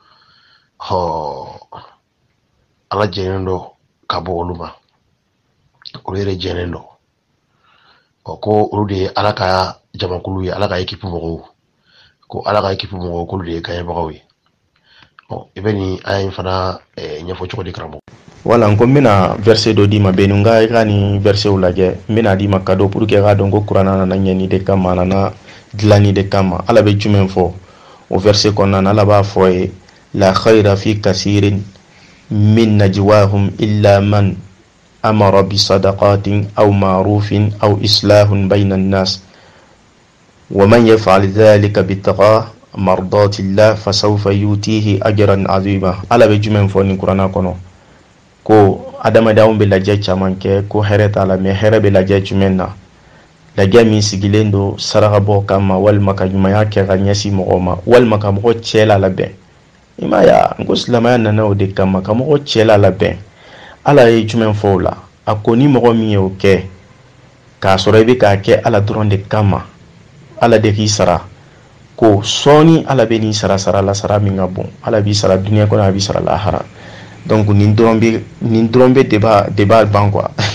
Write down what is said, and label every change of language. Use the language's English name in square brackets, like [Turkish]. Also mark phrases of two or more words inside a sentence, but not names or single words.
[Bambara] ala jɛnen dɔ ka bɔ olu ma olu yɛrɛ jɛnen dɔ ko olu de ye ala ka jamakulu ye ala ka ekipu mɔgɔw ko ala ka ekipu mɔgɔw k'olu de ye kanɲɛbagaw ye i bɛ nin aya in fana ɲɛfɔ cogo di karamɔgɔ wala n ko n bɛna verset dɔ d'i ma bɛɛ n ka i ka nin versetw lajɛ n bɛna d'i ma [French] cadeau pour que [Bambara] i k'a dɔn ko kuranna nana ɲɛni de kama a nana dilanni de kama ala bɛ jumɛn fɔ o verset kɔnɔna na ala b'a fɔ ye [Arabic] لا خير في كثير من نجواهم إلا من أمر بصدقة أو معروف أو إصلاح بين الناس ومن يفعل ذلك ابتغاء مرضات الله فسوف نؤتيه أجرا عظيما [Bambara] ala bɛ jumɛn fɔ nin kuranna kɔnɔ ko adamadenw bɛ lajɛ caman kɛ ko hɛrɛ t'a la mais hɛrɛ bɛ lajɛ jumɛn na lajɛ min sigilen don saraka bɔ kama walima ka ɲumanya kɛ ka ɲɛsin mɔgɔw ma walima ka mɔgɔ cɛ la labɛn i m'a ye n ko silamɛya nana o de kama ka mɔgɔ cɛ la labɛn ala ye jumɛn fɔ o la a ko ni mɔgɔ min ye o kɛ k'a sɔrɔ i bɛ k'a kɛ ala dɔrɔn de kama ala de k'i sara ko sɔɔni ala bɛ n'i sara sara la sara min ka bon ala b'i sara dunuya kɔnɔ a b'i sara lahara donc nin dɔrɔn bɛ débat ban quoi